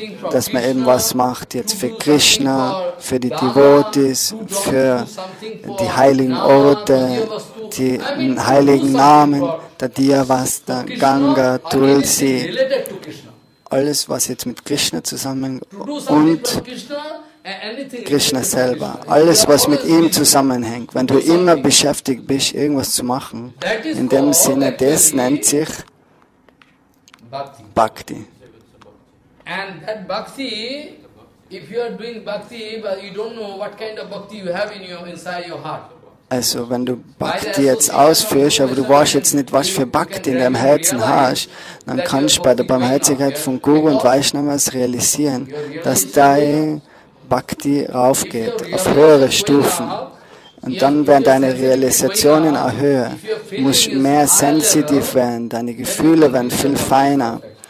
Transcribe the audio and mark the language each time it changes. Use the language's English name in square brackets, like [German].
[German] Dass man eben was macht jetzt für Krishna, für die Devotees, für die heiligen Orte, die heiligen Namen, der Diyavasta, Ganga, Tulsi, alles, was jetzt mit Krishna zusammenhängt und Krishna selber, alles, was mit ihm zusammenhängt. Wenn du immer beschäftigt bist, irgendwas zu machen, in dem Sinne, das nennt sich Bhakti. [English] And that bhakti, if you are doing bhakti, but you don't know what kind of bhakti you have inside your heart. [German] Also, wenn du Bhakti jetzt ausführst, aber du weißt jetzt nicht, was für Bhakti in deinem Herzen hast, dann kannst du bei der Barmherzigkeit von Guru und Vaishnavas realisieren, dass dein Bhakti raufgeht, auf höhere Stufen. Und dann werden deine Realisationen auch höher. Du musst mehr sensitiv werden, deine Gefühle werden viel feiner.